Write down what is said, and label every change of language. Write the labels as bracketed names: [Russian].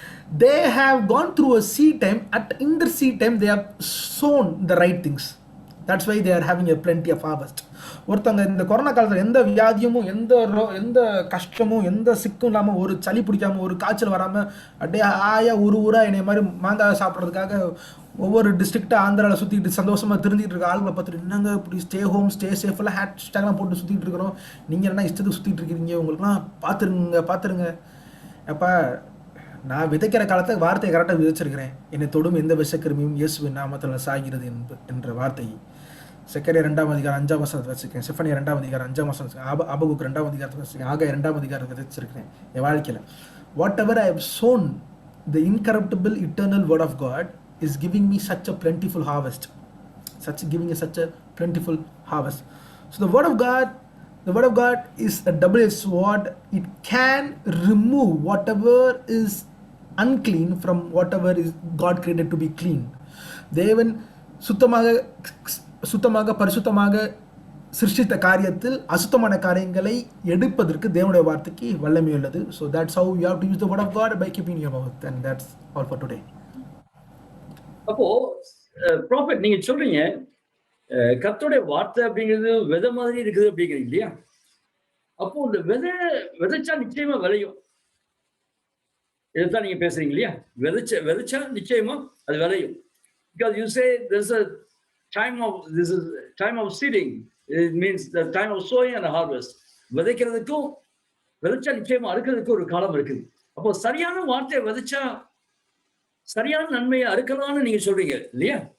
[English] They have gone through a seed time. In the seed time, they have sown the right things. That's why they are having a plenty of harvest. [Tamil] ஒருத்தங்க இந்த corona காலத்தில் எந்த வியாதியும் எந்த கஷ்டமும் எந்த சிக்கும் இல்லாமல், ஒரு சளி பிடிக்காம, ஒரு காய்ச்சல் வராமல், அப்படியே ஆயா ஊரா என்னை மாதிரி மாங்காய் சாப்பிட்றதுக்காக ஒவ்வொரு டிஸ்ட்ரிக்டாக ஆந்திராவில் சுற்றிட்டு சந்தோஷமாக திருந்திட்டு இருக்க ஆளுங்களை பார்த்துட்டு, என்னங்க இப்படி ஸ்டே ஹோம் ஸ்டே சேஃபெல்லாம் ஹேஷ்டேக்லாம் போட்டு சுற்றிட்டு இருக்கிறோம், நீங்கள் என்ன இஷ்டத்துக்கு சுற்றிட்டு இருக்கிறீங்க, உங்களுக்குலாம் பார்த்துருங்க. அப்போ நான் விதைக்கிற காலத்தை வார்த்தையை கரெக்டாக விதைச்சிருக்கிறேன். என்னை தொடும் எந்த விஷக்கிருமியும் இயேசுவின் நாமத்தில் சாகிறது என்ற வார்த்தையை செக்கரியா 2ஆம் அதிகாரம் 5ஆம் வசனத்தை வச்சிருக்கேன். செஃபனியா 2ஆம் அதிகாரம் 5ஆம் வசனம், ஆபகுக்கு 2ஆம் அதிகாரத்தை வச்சிருக்கேன். ஆக 2ஆம் அதிகாரத்தை விதைச்சிருக்கிறேன் என் வாழ்க்கையில். [English] Whatever I have sown, the incorruptible eternal word of God is giving me such a plentiful harvest, such a plentiful harvest. So the word of God is a double-edged sword. It can remove whatever is unclean from whatever is God created to be clean. [Tamil] தேவன் சுத்தமாக பரிசுத்தமாக சிருஷ்டித்த காரியத்தில் அசுத்தமான காரியங்களை எடுப்பதற்கு தேவனுடைய வார்த்தைக்கு வல்லமை உள்ளது. [English] So that's how you have to use the word of God, by keeping your mouth. And that's all for today. [Tamil] அப்போ ப்ராஃபெட் நீங்க சொல்றீங்க கர்த்தருடைய வார்த்தை அப்படிங்கிறது விதை மாதிரி இருக்குது அப்படிங்கிறீங்க இல்லையா? அப்போ இந்த விதைச்சா நிச்சயமா விளையும், இதைத்தான் நீங்க பேசுறீங்க இல்லையா? விதைச்சா நிச்சயமா அது விளையும். [English] Because you say there's a time of seeding. It means the time of sowing and harvest. [Tamil] விதைக்கிறதுக்கும் விதைச்சா நிச்சயமா அறுக்கிறதுக்கும் ஒரு காலம் இருக்குது. அப்போ சரியான வார்த்தையை விதைச்சா சரியான நன்மையை அறுக்கலாம்னு நீங்க சொல்றீங்க இல்லையா?